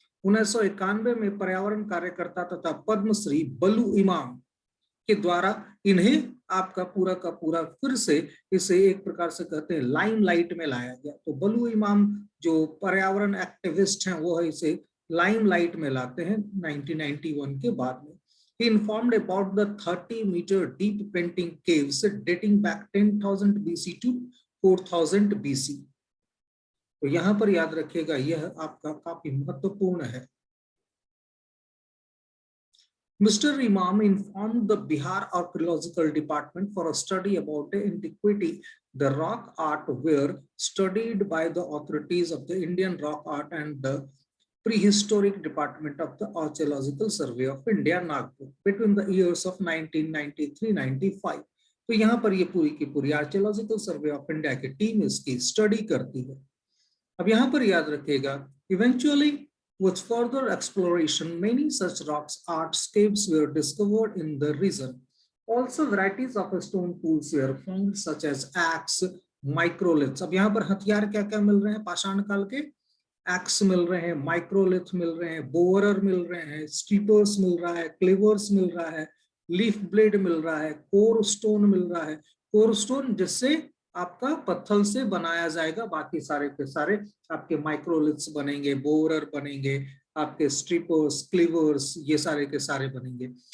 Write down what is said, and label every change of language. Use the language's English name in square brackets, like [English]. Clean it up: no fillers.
[Hindi] 1991 में पर्यावरण कार्यकर्ता तथा पद्मश्री बलू इमाम के द्वारा इन्हें आपका पूरा का पूरा फिर से इसे एक प्रकार से कहते हैं लाइमलाइट में लाया गया। तो बलू इमाम जो पर्यावरण एक्टिविस्ट हैं वो इसे लाइमलाइट में लाते हैं 1991 के बाद में। [English] He informed about the 30-meter deep painting caves dating back 10,000 BC to 4,000 BC। [Hindi] तो यहां पर याद रखिएगा, यह आपका काफी महत्वपूर्ण है। [English] Mr. Imam informed the Bihar Archaeological Department for a study about the antiquity. The rock art were studied by the authorities of the Indian Rock Art and the Prehistoric Department of the Archaeological Survey of India, Nagpur, between the years of 1993-95। [Hindi] तो यहाँ पर ये पूरी की पूरी archaeological survey of India की team इसकी study करती है। अब यहाँ पर याद रखिएगा, eventually [English] with further exploration many such rocks artscapes were discovered in the region. Also varieties of stone tools were found such as axe, microliths। [Hindi] अब यहाँ पर हथियार क्या क्या मिल रहे हैं पाषाण काल के, एक्स मिल रहे हैं, माइक्रोलिथ मिल रहे हैं, बोरर मिल रहे हैं, स्टीपर्स मिल रहा है, क्लेवर्स मिल रहा है, लीफ ब्लेड मिल रहा है, कोर स्टोन मिल रहा है। कोर स्टोन जिससे आपका पत्थर से बनाया जाएगा, बाकी सारे के सारे आपके माइक्रोलिथ्स बनेंगे, बोरर बनेंगे, आपके स्ट्रिपर्स, क्लीवर्स, ये सारे के सारे बनेंगे।